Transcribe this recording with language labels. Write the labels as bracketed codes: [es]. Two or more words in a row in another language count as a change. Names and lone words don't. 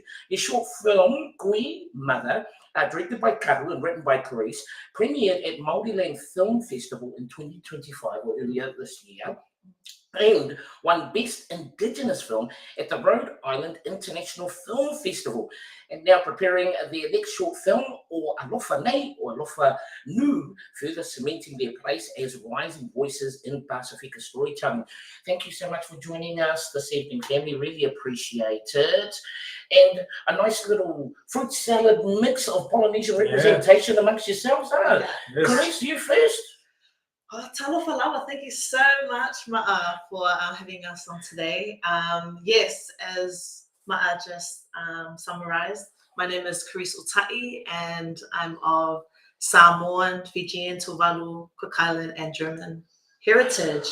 [en] The short film, Kui Mother, directed by Kahu and written by Carisse, premiered at Māoriland Film Festival in 2025 or earlier this year, and won Best Indigenous Film at the Rhode Island International Film Festival, and now preparing their next short film, O Alofa Nei, or Alofa Nā, further cementing their place as rising voices in Pasifika storytelling. Thank you so much for joining us this evening, family. Really appreciate it. And a nice little fruit salad mix of Polynesian representation amongst yourselves. Yes. Carisse, you first. [sm] Oh, talofa lava, [en] thank you so much, Ma'a, for having us on today. Yes, as Ma'a just summarized, my name is Carisse Uta'i, and I'm of Samoan, Fijian, Tuvalu, Cook Island, and German heritage.